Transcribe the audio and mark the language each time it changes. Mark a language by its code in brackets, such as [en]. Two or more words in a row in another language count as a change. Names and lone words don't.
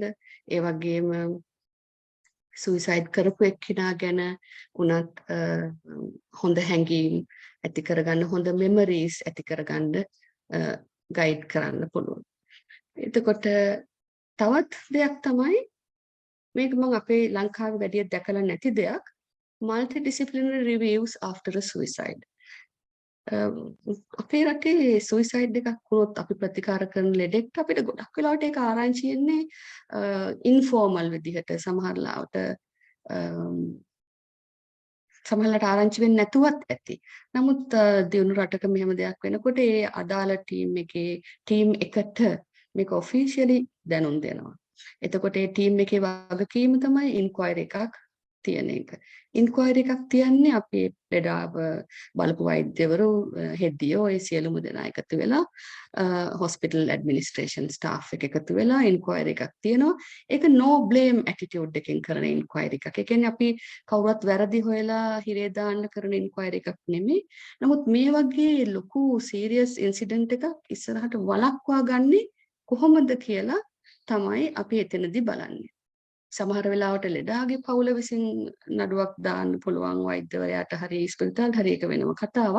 [si] ඒ වගේම suicide කරපු එක්කිනා ගැන උනත් හොඳ හැඟීම් ඇති කරගන්න, හොඳ memories ඇති කරගන්න ගයිඩ් කරන්න පුළුවන්. එතකොට තවත් දෙයක් තමයි මේක මම අපේ ලංකාවේ වැඩිය දැකලා නැති දෙයක්, [en] multidisciplinary reviews after a suicide. [si] අපේ රටේ සුයිසයිඩ් එකක් වුණොත් අපි ප්‍රතිකාර කරන ලෙඩෙක්ට අපිට ගොඩක් වෙලාවට ඒක ආරංචි වෙන්නේ ඉන්ෆෝමල් විදිහට සමහරලාවට සමහරලාට ආරංචි වෙන්නේ නැතුවත් ඇති. නමුත් දිනු රටක මෙහෙම දෙයක් වෙනකොට ඒ අදාළ ටීම් එකට මේක ඔෆිෂියලි දැනුම් දෙනවා. එතකොට ඒ ටීම් එකේ වගකීම තමයි ඉන්ක්වයරි එකක් තියෙන එක. ඉන්ක්වයරි එකක් තියන්නේ අපි ලෙඩාව බලපු වෛද්‍යවරු හෙඩ්ඩියෝ ඒ සියලුම දෙනා එකතු වෙලා [en] hospital administration staff [si] එක එකතු වෙලා ඉන්ක්වයරි එකක් තියෙනවා. ඒක [en] no blame attitude [si] එකකින් කරන ඉන්ක්වයරි එකක්. ඒ කියන්නේ අපි කවුරුත් වැරදි හොයලා හිරේ දාන්න කරන ඉන්ක්වයරි එකක් නෙමෙයි. නමුත් මේ වගේ ලොකු [en] serious incident [si] එකක් ඉස්සරහට වළක්වා ගන්නේ කොහොමද කියලා තමයි අපි එතනදී බලන්නේ. සමහර වෙලාවට ලෙඩාගේ පවුල විසින් නඩුවක් දාන්න පුළුවන් වෛද්‍යවරයාට හරි ස්පිරිතාලට හරි එක වෙනම කතාවක්.